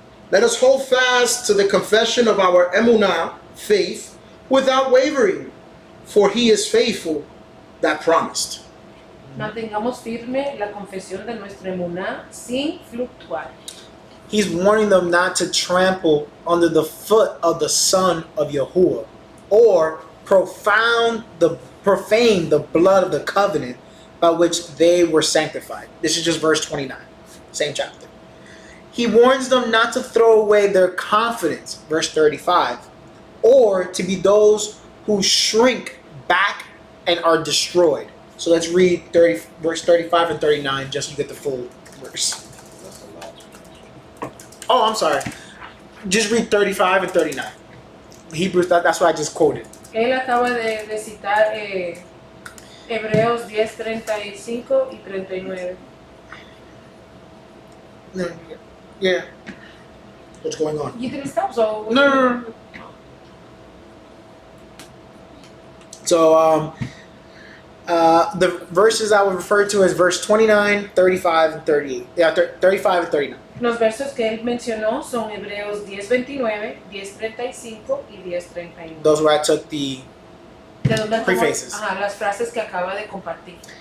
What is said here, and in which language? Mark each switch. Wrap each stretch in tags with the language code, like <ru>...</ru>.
<en>Let us hold fast to the confession of our emunah, faith, without wavering, for he is faithful that promised.</en> <es>Mantengamos firme la confesión de nuestra emuná sin fluctuar.</es> <en>He's warning them not to trample under the foot of the son of Yahuwah, or profane the blood of the covenant by which they were sanctified. This is just verse 29, same chapter. He warns them not to throw away their confidence, verse 35, or to be those who shrink back and are destroyed. So let's read verse 35 and 39 just to get the full verse. Oh, I'm sorry. Just read 35 and 39. Hebrews, that's what I just quoted.</en> <es>Él acaba de citar Hebreos 10:35 y 39.</es> <en>Yeah. What's going on? You didn't stop, so... No. So, the verses I would refer to as verse 29, 35, and 38. Yeah, 35 and 39.</en> <es>Los versos que él mencionó son Hebreos 10:29, 10:35 y 10:31.</es> <en>Those where I took the</en> <es>De donde tomó,</es> <en>prefaces.</en> <es>las frases que acaba de compartir.</es>